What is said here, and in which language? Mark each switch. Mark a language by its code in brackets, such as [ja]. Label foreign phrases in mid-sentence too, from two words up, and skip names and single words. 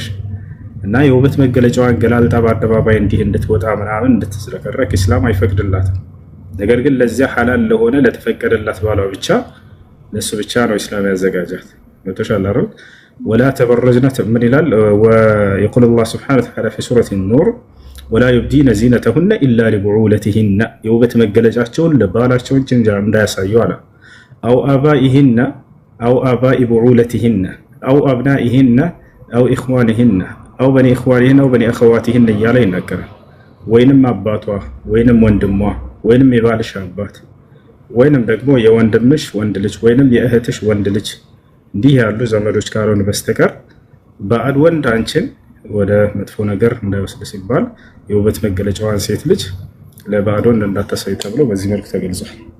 [am] እና የውበት መገለጫዋን ገላልጣ በአደባባይ እንዲህ እንድትወጣ ምናምን እንድትዝረከረክ ኢስላም አይፈቅድላትም። ነገር ግን ለዚያ ሐላል ለሆነ ለተፈቀደላት ባሏ ብቻ ለሱ ብቻ ነው ኢስላም ያዘጋጃት። መተሻለ አይደል? [ar] ولا تبرجن [am] ምን ይላል? [ar] ወيقول الله سبحانه وتعالى في سورة النور ولا يبدين زينتهن إلا لبعولتهن [am] የውበት መገለጫቸውን ለባላቸው እንጂ እንዳያሳዩ አለ። [ar] أو آبائهن أو آباء بعولتهن أو أبنائهن أو إخوانهن أو بني إخوانهن أو بني أخواتهن [am] እያለ ይናገራል። ወይንም አባቷ ወይንም ወንድሟ ወይንም የባልሽ አባት ወይንም ደግሞ የወንድምሽ ወንድ ልጅ ወይንም የእህትሽ ወንድ ልጅ እንዲህ ያሉ ዘመዶች ካልሆኑ በስተቀር ባዕድ ወንድ አንቺን ወደ መጥፎ ነገር እንዳይወስድ ሲባል የውበት መገለጫዋን ሴት ልጅ ለባዕድ ወንድ እንዳታሳይ ተብሎ በዚህ መልኩ ተገልጿል።